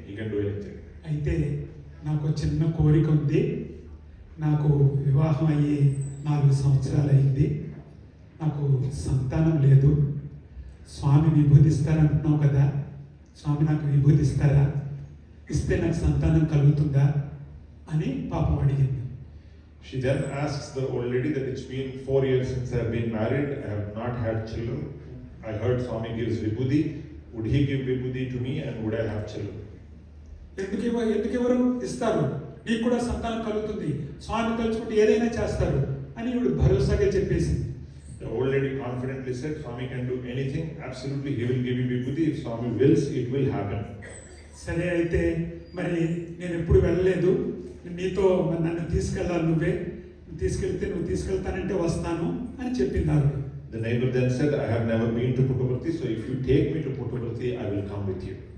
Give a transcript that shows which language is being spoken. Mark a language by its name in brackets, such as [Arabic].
[English] He can do anything." [Telugu] అయితే నాకు చిన్న కోరిక ఉంది, నాకు వివాహం అయ్యి 4 సంవత్సరాలు అయింది, నాకు సంతానం లేదు, స్వామి విభూతిస్తారంటున్నావు కదా, స్వామి నాకు విభూతిస్తారా, ఇస్తే నాకు సంతానం కలుగుతుందా అని పాపం అడిగింది. [English] She then asks the old lady that it's been 4 years since I have been married, I have not had children. I heard Swami gives vibhuti. Would he give vibhuti to me and would I have children? [Telugu] ఎందుకెవరు ఇస్తారు, నీకు కూడా సంతానం కలుగుతుంది, స్వామి తలుచుకుంటే ఏదైనా చేస్తారు అని ఈవిడ భరోసాగా చెప్పేసింది. [English] The old lady confidently said, "Swami can do anything. Absolutely, he will give you vibhuti. If Swami wills, it will happen." [Telugu] సరే, అయితే మరి నేను ఎప్పుడు వెళ్ళలేదు, నీతో నన్ను తీసుకెళ్ళాలి, నువ్వే తీసుకెళ్తే నువ్వు తీసుకెళ్తానంటే వస్తాను అని చెప్పింది ఆవిడ. [English] The neighbor then said, "I have never been to Puttaparthi, so if you take me to Puttaparthi, I will come with you."